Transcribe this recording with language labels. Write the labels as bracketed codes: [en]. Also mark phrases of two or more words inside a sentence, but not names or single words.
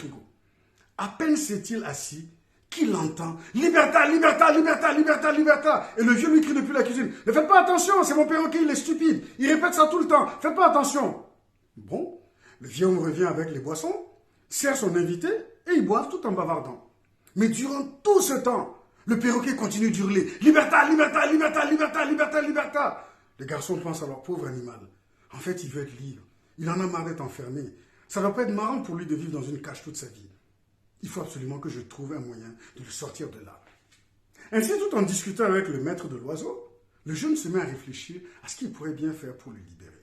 [fr] » À peine s'est-il assis qu'il entend « Liberta, liberta, liberta, liberta, liberta !» Et le vieux lui crie depuis la cuisine « Ne faites pas attention, c'est mon perroquet, il est stupide. Il répète ça tout le temps, faites pas attention. » Bon, le vieux homme revient avec les boissons, sert son invité et ils boivent tout en bavardant. Mais durant tout ce temps, le perroquet continue d'hurler « Liberta, liberta, liberta, liberta, liberta, liberta !» Les garçons pensent à leur pauvre animal. En fait, il veut être libre. Il en a marre d'être enfermé. Ça ne va pas être marrant pour lui de vivre dans une cage toute sa vie. Il faut absolument que je trouve un moyen de le sortir de là. Ainsi, tout en discutant avec le maître de l'oiseau, le jeune se met à réfléchir à ce qu'il pourrait bien faire pour le libérer.